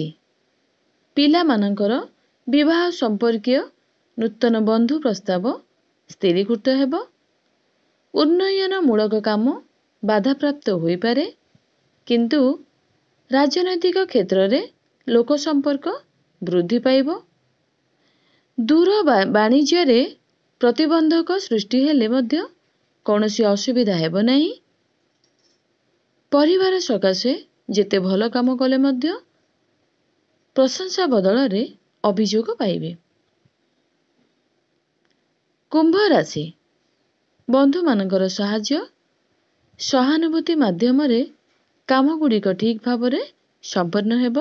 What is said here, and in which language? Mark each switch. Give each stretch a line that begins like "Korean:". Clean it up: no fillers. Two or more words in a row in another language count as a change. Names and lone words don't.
Odia: ପିଲା ମାନଙ୍କର ବିବାହ ସମ୍ପର୍କୀୟ ନୂତନ ବନ୍ଧୁ ପ୍ରସ୍ତାବ ସ୍ଥିରୀକୃତ ହେବ। ଉନ୍ନୟନ ମୂଳକ କାମ ବାଧାପ୍ରାପ୍ତ ହୋଇ ପାରେ, କିନ୍ତୁ ରାଜନୈତିକ କ୍ଷେତ୍ର ରେ ଲୋକ ସମ୍ପର୍କ ବୃଦ୍ଧି ପାଇବ। ଦୂର ବାଣିଜ୍ୟରେ ପ୍ରତିବନ୍ଧକ ସୃଷ୍ଟି ହେଲେ ମଧ୍ୟ କୌଣସି ଅସୁବିଧା ହେବ ନାହିଁ। ପରିବାର ସକାଶେ ଯେତେ ଭଲ କାମ କଲେ ମଧ୍ୟ ପ୍ରଶଂସା ବଦଳରେ ଅଭିଯୋଗ ପାଇବେ। କୁମ୍ଭ ରାଶି, ବନ୍ଧୁମାନଙ୍କର ସାହାଯ୍ୟ, ସହାନୁଭୂତି ମାଧ୍ୟମରେ କାମଗୁଡ଼ିକ ଠିକ୍ ଭାବରେ ସମ୍ପନ୍ନ ହେବ।